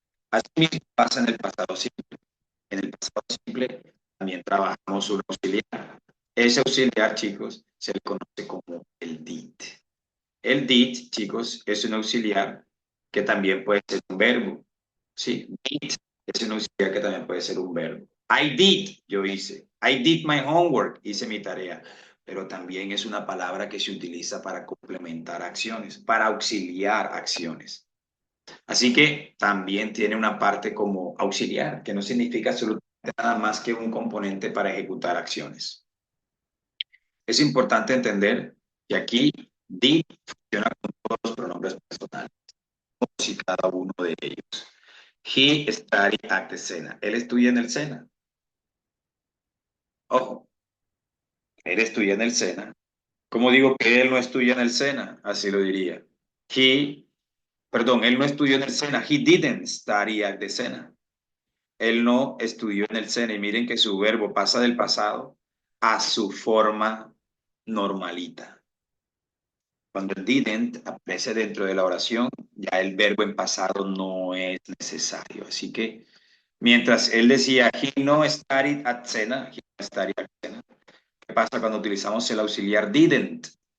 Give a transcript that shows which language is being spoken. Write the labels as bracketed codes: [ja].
[es] Así mismo pasa en el pasado simple. En el pasado simple también trabajamos un auxiliar. Ese auxiliar, chicos, se le conoce como el did. El did, chicos, es un auxiliar que también puede ser un verbo. Sí, did es un auxiliar que también puede ser un verbo. [en] I did, [es] yo hice. [en] I did my homework, [es] hice mi tarea. Pero también es una palabra que se utiliza para complementar acciones, para auxiliar acciones. Así que también tiene una parte como auxiliar, que no significa absolutamente nada más que un componente para ejecutar acciones. Es importante entender que aquí did funciona con todos los pronombres personales, todos y cada uno de ellos. [en] He studied at the Sena. [es] Él estudia en el Sena. Ojo, él estudia en el Sena. ¿Cómo digo que él no estudia en el Sena? Así lo diría. He, perdón, él no estudió en el Sena. [en] He didn't study at the Sena. [es] Él no estudió en el SENA y miren que su verbo pasa del pasado a su forma normalita. Cuando el didn't aparece dentro de la oración, ya el verbo en pasado no es necesario. Así que mientras él decía, [en] he no studied at Sena, [es] he no studied at Sena, ¿qué pasa cuando utilizamos el auxiliar didn't?